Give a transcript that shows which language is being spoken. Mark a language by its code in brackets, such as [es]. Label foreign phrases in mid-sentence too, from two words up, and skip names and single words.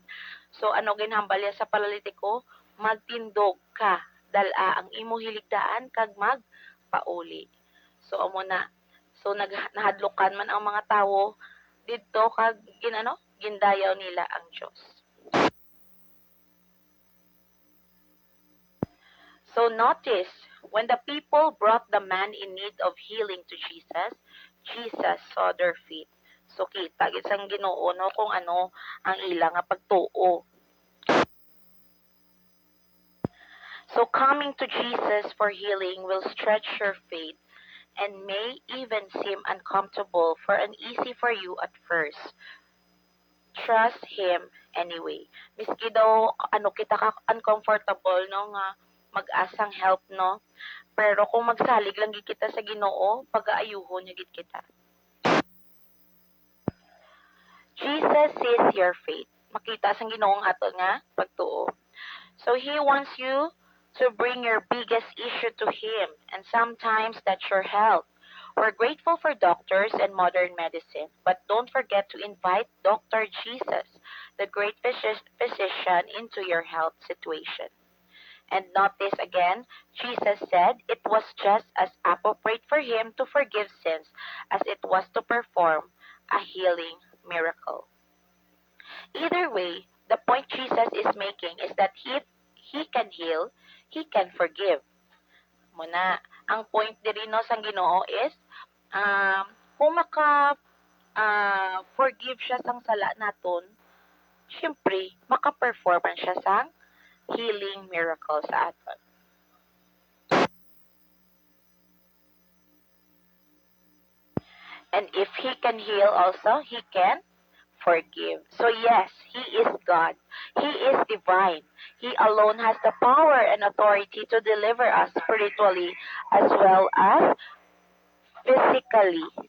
[hil] So ano ginhambal ya sa paralitiko, "Magtindog ka, dal-a ang imo hiligdaan kag magpauli." So amo na. So nahadlukan man ang mga tawo didto kag gindayaw nila ang Dios. [en] So notice, when the people brought the man in need of healing to Jesus, Jesus saw their faith. [hil] So kita gid sang Ginoo no kung ano ang ila nga pagtuo. [en] So coming to Jesus for healing will stretch your faith and may even seem uncomfortable for uneasy for you at first. trust Him anyway. [hil] Miski daw, kita ka uncomfortable, no, nga mag-asang help, no? Pero kung magsalig lang gid kita sa Ginoo, pag-aayuhon niya gid kita. [en] Jesus sees your faith. [hil] Makita sang Ginoong ato nga pagtuo. [en] So He wants you to bring your biggest issue to Him, and sometimes that's your health. We're grateful for doctors and modern medicine, but don't forget to invite Dr. Jesus, the great physician, into your health situation. And notice again, Jesus said it was just as appropriate for Him to forgive sins as it was to perform a healing miracle. Either way, the point Jesus is making is that He can heal, He can forgive. [hil] Muna, ang point diri no sang Ginoo is kung forgive siya sang sala naton, syempre maka-perform siya sang [en] healing miracle [hil] sa aton. [en] And if He can heal also, He can forgive. So yes, He is God. He is divine. He alone has the power and authority to deliver us spiritually as well as physically.